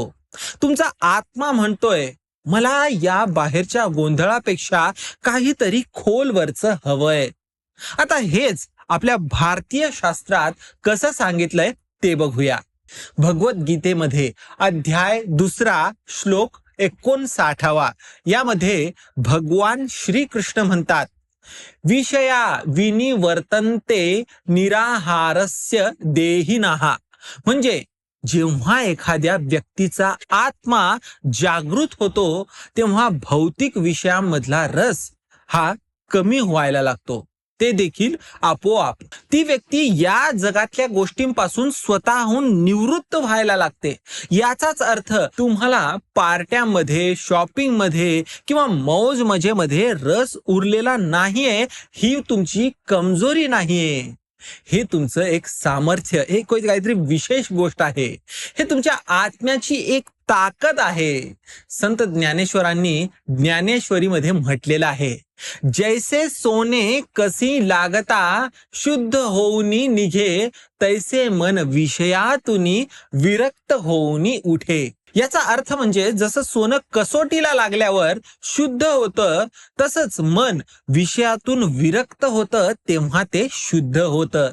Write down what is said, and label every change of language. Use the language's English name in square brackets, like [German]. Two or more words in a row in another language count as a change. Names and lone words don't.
[Marathi] तुमचा आत्मा म्हणतोय, मला या बाहेरच्या गोंधळापेक्षा काहीतरी खोलवरचं हवंय. आता हेच आपल्या भारतीय शास्त्रात कसं सांगितलंय ते बघूया. भगवद्गीतेमध्ये अध्याय 2 श्लोक 59 यामध्ये भगवान श्रीकृष्ण म्हणतात, [Sanskrit] विषया विनिवर्तन्ते निराहारस्य देहिनः. [Marathi] म्हणजे जेव्हा एखाद्या व्यक्तीचा आत्मा जागृत होतो तेव्हा भौतिक विषयांमधला रस हा कमी व्हायला लागतो. ते देखील आपोआप. ती व्यक्ती या जगातल्या गोष्टींपासून स्वतःहून निवृत्त व्हायला लागते. याचाच अर्थ तुम्हाला पार्ट्यांमध्ये, शॉपिंगमध्ये किंवा मौज मजेमध्ये रस उरलेला नाहीये, ही तुमची कमजोरी नाहीये. हे तुमचं एक सामर्थ्य, हे काहीतरी विशेष गोष्ट आहे. हे तुमच्या आत्म्याची एक ताकद आहे. संत ज्ञानेश्वरांनी ज्ञानेश्वरीमध्ये म्हटलेलं आहे, जैसे सोने कसी लागता शुद्ध होऊनी निघे, तैसे मन विषयातुनी विरक्त होऊनी उठे. याचा अर्थ म्हणजे जसं सोनं कसोटीला लागल्यावर शुद्ध होतं, तसंच मन विषयातून विरक्त होतं तेव्हा ते शुद्ध होतं.